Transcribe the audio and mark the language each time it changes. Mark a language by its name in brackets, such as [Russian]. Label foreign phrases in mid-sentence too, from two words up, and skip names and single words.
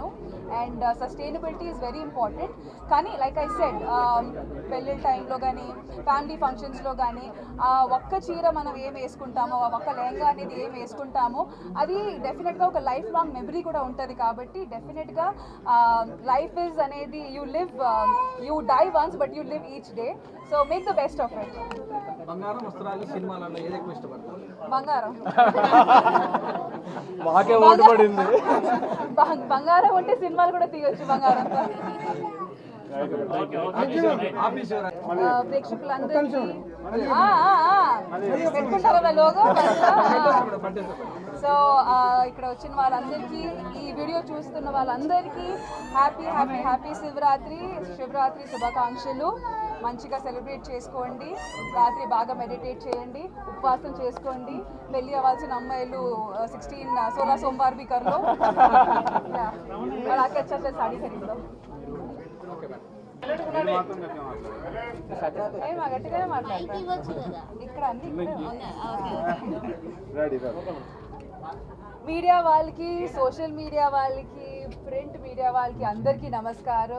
[English] and sustainability is very important. [Telugu] కానీ [English] like I said, [Telugu] పెళ్ళిళ్ళ టైంలో కానీ ఫ్యామిలీ ఫంక్షన్స్లో కానీ ఒక్క చీర మనం ఏం వేసుకుంటామో, ఒక్క లెహంగా అనేది ఏం వేసుకుంటామో అది డెఫినెట్గా ఒక [English] life long memory [Telugu] కూడా ఉంటుంది. కాబట్టి డెఫినెట్గా [English] life is అనేది you die once but you live each day, so make the best of it. [Telugu] బంగారం వస్త్రాలు సినిమాలలో ఏది ఎక్కువ ఇష్టపడతారు? బంగారం. మాకే ఓటు పడింది. బంగారం ఉంటే సినిమాలు కూడా తీయొచ్చు బంగారంతో. ప్రేక్షకులందరికీ పెట్టుకుంటారా లోగో? సో ఇక్కడ వచ్చిన వాళ్ళందరికీ, ఈ వీడియో చూస్తున్న వాళ్ళందరికీ హ్యాపీ శివరాత్రి శుభాకాంక్షలు. మంచిగా సెలబ్రేట్ చేసుకోండి. రాత్రి బాగా మెడిటేట్ చేయండి, ఉపవాసం చేసుకోండి. పెళ్ళి అవ్వాల్సిన అమ్మాయిలు 16 [Hindi] సోమవాर भी कर लो और आके अच्छा से साड़ी खरीद लो. [Telugu] గట్టిగానే మాట్లాడతారు ఇక్కడ అన్ని. మీడియా వాళ్ళకి, [English] social media [Telugu] వాళ్ళకి, [English] print media [Telugu] వాళ్ళకి అందరికీ నమస్కారం.